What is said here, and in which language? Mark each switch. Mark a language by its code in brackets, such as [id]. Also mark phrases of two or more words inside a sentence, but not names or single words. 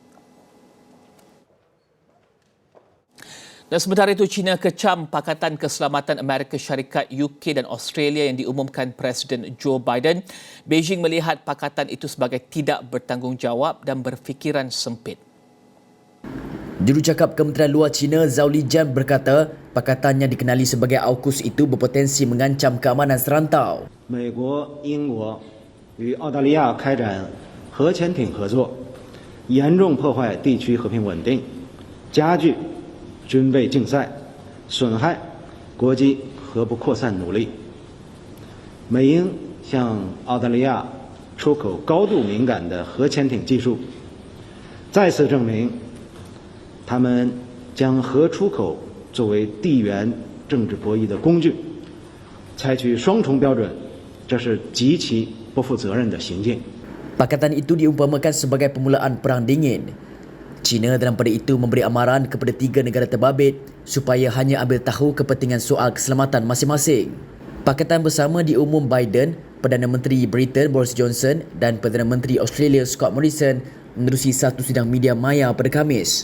[ms] Dan sementara itu, China kecam Pakatan Keselamatan Amerika Syarikat, UK dan Australia yang diumumkan Presiden Joe Biden. Beijing melihat pakatan itu sebagai tidak bertanggungjawab dan berfikiran sempit. Jurucakap Kementerian Luar China Zhao Lijian berkata pakatan yang dikenali sebagai AUKUS itu berpotensi mengancam keamanan serantau. [zh] 美国、英国与澳大利亚开展核潜艇合作，严重破坏地区和平稳定，加剧军备竞赛，损害国际核不扩散努力。美英向澳大利亚出口高度敏感的核潜艇技术，再次证明他们将核出口作为地缘政治博弈的工具，采取双重标准，这是极其不负责任的行径。 [ms] Pakatan itu diumpamakan sebagai permulaan Perang Dingin. China dalam pada itu memberi amaran kepada 3 negara terbabit supaya hanya ambil tahu kepentingan soal keselamatan masing-masing. Pakatan bersama diumum Biden, Perdana Menteri Britain Boris Johnson dan Perdana Menteri Australia Scott Morrison menerusi satu sidang media maya pada Khamis.